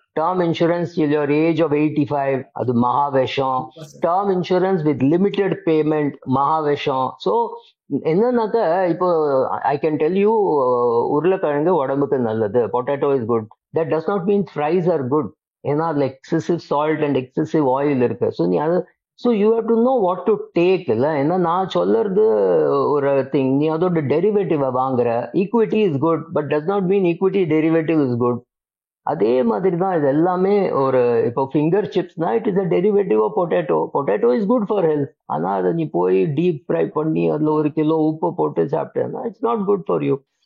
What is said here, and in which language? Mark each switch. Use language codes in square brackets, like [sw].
[en] term insurance till your age of 85, [ta] அது மகா விஷம். [en] term insurance with limited payment, [ta] மகா விஷம். [en] so என்னன்னாக்க இப்போ I can tell you, [ta] உருளைக்கிழங்கு உடம்புக்கு நல்லது, [en] Potato is good. That does not mean fries are good. ஏன்னா அதுல excessive salt and excessive oil இருக்கு. So [ta] நீ அது [en] you have to know what to take இல்ல. [ta] ஏன்னா நான் சொல்றது ஒரு திங், நீ அதோட டெரிவேட்டிவ் வாங்குற. [en] Equity is good but does not mean equity derivative is good. [ta] அதே மாதிரி தான் இது எல்லாமே. [en] ஒரு இப்போ ஃபிங்கர் சிப்ஸ்னா it is a derivative of potato. Potato is good for health. [ta] ஆனால் அதை நீ போய் டீப் ஃப்ரை பண்ணி அதில் 1 கிலோ உப்பு போட்டு சாப்பிட்டேன்னா [en] It's not good for you.